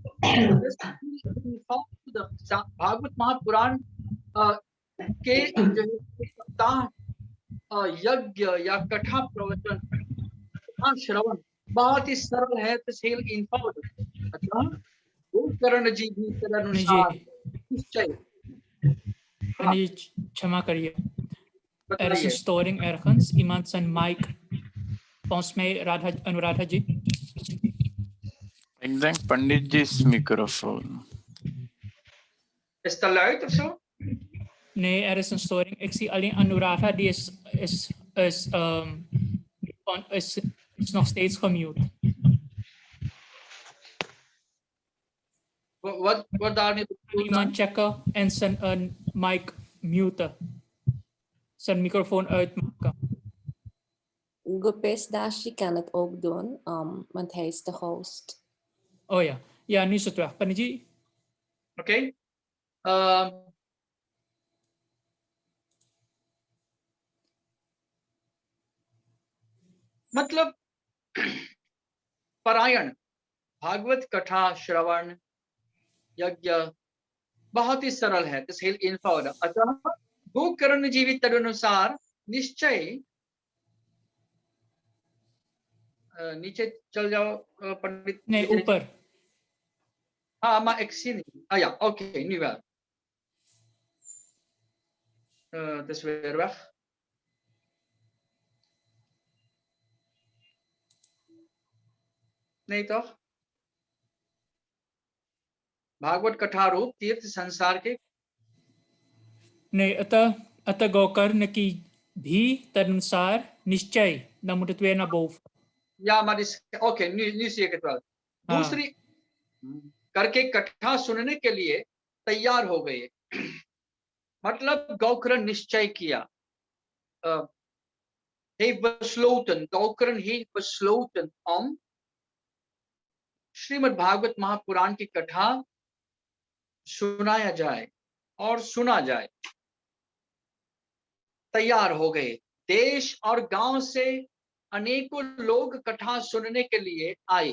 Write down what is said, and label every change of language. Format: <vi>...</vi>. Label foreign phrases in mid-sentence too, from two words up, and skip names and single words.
<hns>भागवत महापुराण के सप्ताह यज्ञ या कथा प्रवचन श्रवण बहुत ही सरल है। अतः गोकर्ण जी भी तदनुसार निश्चय। क्षमा करिए,</hns> <nl>er is een storing ergens. Iemand zijn mic, volgens mij अनुराधा जी। Ik denk पंडित जी microfoon. Is het luid of zo? Nee, er is een storing. Ik zie alleen Anuradha, die is nog steeds gemute. Wat daarmee bedoelt? Iemand checken en zijn mic muten. Zijn microfoon uitmaken. Gopes Dashi kan het ook doen, want hij is de host. Oh ja, ja, nu is het weg.</nl> <hns>Pandit जी?</hns> <nl>Oké.</nl> <hns>मतलब पारायण, भागवत कथा श्रवण यज्ञ बहुत ही सरल है। अतः गोकर्ण जीवी तदनुसार निश्चय। नीचे चल जाओ पंडित। Nee, ऊपर। हाँ,</hns> <nl>maar ik zie niet. Ah ja, oké, nu wel. Het is weer weg.</nl> <hns>नहीं तो भागवत कथा रूप तीर्थ संसार के Nee, अतः गौकर्ण की भी तदनुसार निश्चय नमुटत्वे न बोव. या ओके, नीचे के 12 दूसरी करके कथा सुनने के लिए तैयार हो गए। मतलब गौकर्ण निश्चय किया,</hns> <nl>heeft besloten,</nl> <hns>गौकर्ण</hns> <nl>heeft besloten om</nl> <hns>श्रीमद् भागवत महापुराण की कथा सुनाया जाए और सुना जाए। तैयार हो गए। देश और गांव से अनेकों लोग कथा सुनने के लिए आए।</hns>